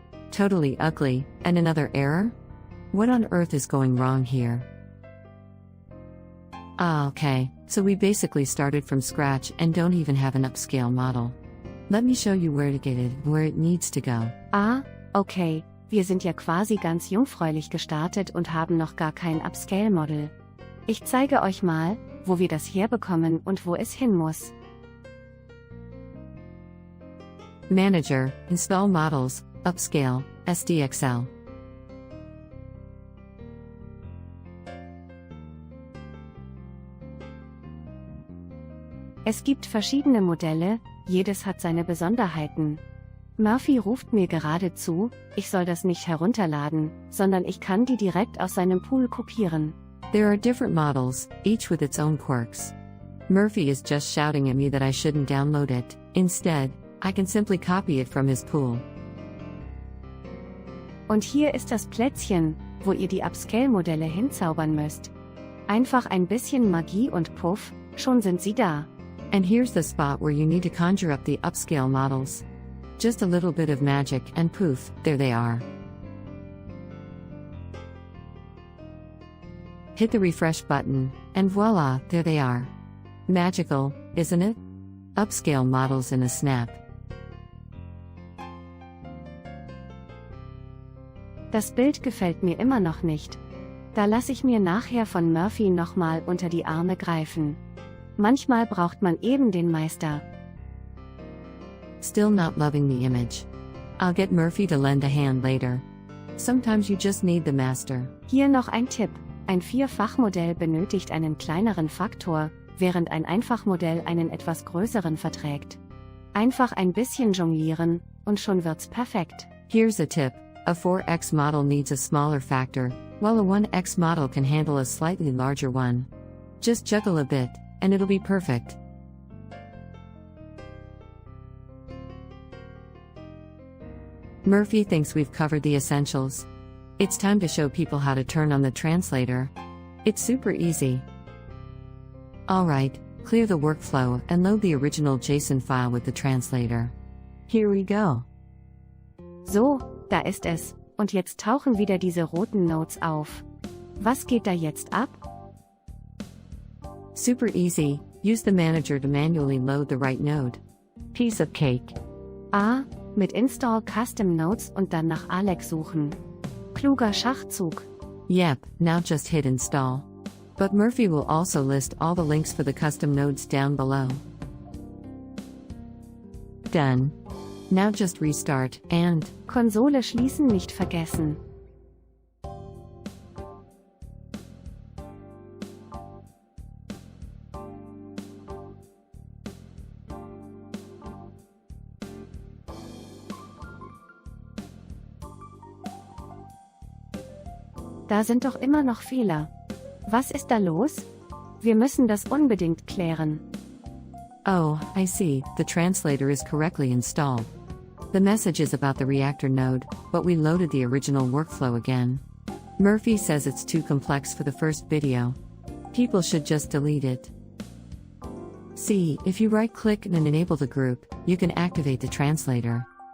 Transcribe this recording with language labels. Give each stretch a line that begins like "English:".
English: Totally ugly, and another error? What on earth is going wrong here? Ah, okay, so we basically started from scratch and don't even have an upscale model. Let me show you where to get it, where it needs to go.
German: Ah, okay, wir sind ja quasi ganz jungfräulich gestartet und haben noch gar kein Upscale-Model. Ich zeige euch mal, wo wir das herbekommen und wo es hin muss. Manager, Install Models, Upscale, SDXL. Es gibt verschiedene Modelle, jedes hat seine Besonderheiten. Murphy ruft mir gerade zu, ich soll das nicht herunterladen, sondern ich kann die direkt aus seinem Pool kopieren.
English: There are different models, each with its own quirks. Murphy is just shouting at me that I shouldn't download it. Instead, I can simply copy it from his pool.
German: Und hier ist das Plätzchen, wo ihr die Upscale-Modelle hinzaubern müsst. Einfach ein bisschen Magie und Puff, schon sind sie da.
English: And here's the spot where you need to conjure up the upscale models. Just a little bit of magic and poof, there they are. Hit the refresh button, and voila, there they are. Magical, isn't it? Upscale models in a snap.
German: Das Bild gefällt mir immer noch nicht. Da lasse ich mir nachher von Murphy nochmal unter die Arme greifen. Manchmal braucht man eben den Meister.
English: Still not loving the image. I'll get Murphy to lend a hand later. Sometimes you just need the master.
German: Hier noch ein Tipp. Ein Vierfachmodell benötigt einen kleineren Faktor, während ein Einfachmodell einen etwas größeren verträgt. Einfach ein bisschen jonglieren, und schon wird's perfekt.
English: Here's a tip. A 4x model needs a smaller factor, while a 1x model can handle a slightly larger one. Just juggle a bit, and it'll be perfect. Murphy thinks we've covered the essentials. It's time to show people how to turn on the translator. It's super easy. Alright, clear the workflow and load the original JSON file with the translator. Here we go.
German: So, da ist es, und jetzt tauchen wieder diese roten Notes auf. Was geht da jetzt ab?
English: Super easy, use the manager to manually load the right node. Piece of cake.
German: Ah, mit Install Custom Nodes und dann nach Alex suchen. Kluger Schachzug.
English: Yep, now just hit install. But Murphy will also list all the links for the custom nodes down below. Done. Now just restart, and
German: Konsole schließen nicht vergessen. Da sind doch immer noch Fehler. Was ist da los? Wir müssen das unbedingt klären.
English: Oh, I see, the translator is correctly installed. The message is about the reactor node, but we loaded the original workflow again. Murphy says it's too complex for the first video. People should just delete it. See, if you right-click and enable the group, you can activate the translator.